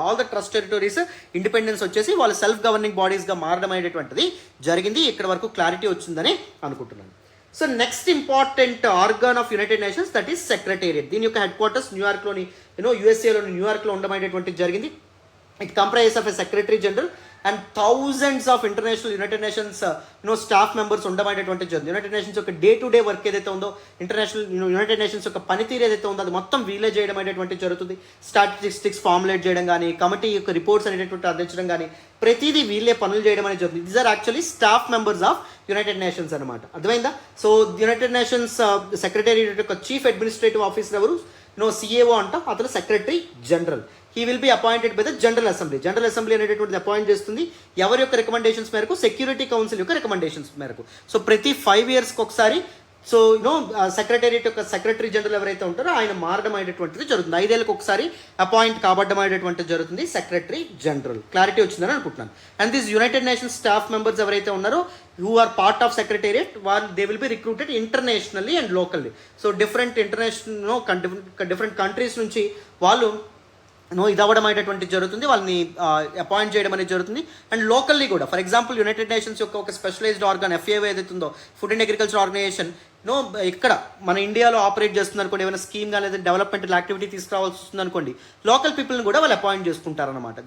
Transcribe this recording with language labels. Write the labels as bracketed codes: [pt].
[te] All the trust territories independence వచ్చేసి వాళ్ళు self governing బాడీస్గా మారడం అనేటువంటిది జరిగింది. ఇక్కడ వరకు క్లారిటీ వచ్చిందని అనుకుంటున్నాను. [en] So next important organ of United Nations, that is secretariat. [te] దీని యొక్క హెడ్ క్వార్టర్స్ న్యూయార్క్లోని యూఎస్ఏలోని న్యూయార్క్లో ఉండమైనటువంటిది జరిగింది. [en] It comprises of a secretary general and thousands of international United Nations staff members [te] ఉండమైనటువంటి జరిగింది. యునైటెడ్ నేషన్స్ యొక్క డే టు డే వర్క్ ఏదైతే ఉందో, United nations యొక్క పనితీరు ఏదైతే ఉందో అది మొత్తం వీలే చేయడం అనేటువంటి జరుగుతుంది. స్టాటిస్టిక్స్ ఫార్ములేట్ చేయడం కానీ, కమిటీ యొక్క రిపోర్ట్స్ అనేటువంటి అందించడం కానీ, ప్రతిదీ వీళ్ళే పనులు చేయడం అనేది జరుగుతుంది. [en] these are actually staff members of United Nations [te] అనమాట. అర్థమైందా? సో యునైటెడ్ నేషన్స్ సెక్రటేరియట్ యొక్క చీఫ్ అడ్మినిస్ట్రేటివ్ ఆఫీసర్ ఎవరు? [en] CAO [te] అంట, అతను [en] Secretary general. He will be appointed by the general assembly. [te] General assembly అనేటువంటిది అపాయింట్ చేస్తుంది. ఎవరి యొక్క రికమెండేషన్స్ మేరకు? సెక్యూరిటీ కౌన్సిల్ యొక్క రికమెండేషన్స్ మేరకు. సో ప్రతి 5 ఇయర్స్కి ఒకసారి సో సెక్రటేరియట్ యొక్క సెక్రటరీ జనరల్ ఎవరైతే ఉంటారో ఆయన మారడం అనేటువంటిది జరుగుతుంది. 5 ఏళ్ళకి ఒకసారి అపాయింట్ కాబడడం అనేటువంటిది జరుగుతుంది సెక్రటరీ జనరల్. క్లారిటీ వచ్చిందని అనుకుంటున్నాను. [en] and this United Nations staff members [te] ఎవరైతే ఉన్నారో [en] who are part of secretariat, they will be recruited internationally and locally. So different international different countries [te] నుంచి వాళ్ళు ఇది అవ్వడం అనేటువంటి జరుగుతుంది, వాళ్ళని అపాయింట్ చేయడం అనేది జరుగుతుంది. అండ్ లోకల్లీ కూడా, ఫర్ ఎగ్జాంపుల్ యునైటెడ్ నేషన్స్ యొక్క ఒక స్పెషలైజ్డ్ ఆర్గాన్ FAO ఏదైతే ఉందో, ఫుడ్ అండ్ అగ్రికల్చర్ ఆర్గనైజేషన్ ఇక్కడ మన ఇండియాలో ఆపరేట్ చేస్తుంది అనుకోండి, ఏమైనా స్కీమ్ కానీ లేదా డెవలప్మెంట్ యాక్టివిటీ తీసుకురావాల్సి వస్తుంది అనుకోండి, లోకల్ పీపుల్ని కూడా వాళ్ళు అపాయింట్ చేసుకుంటారనమాట.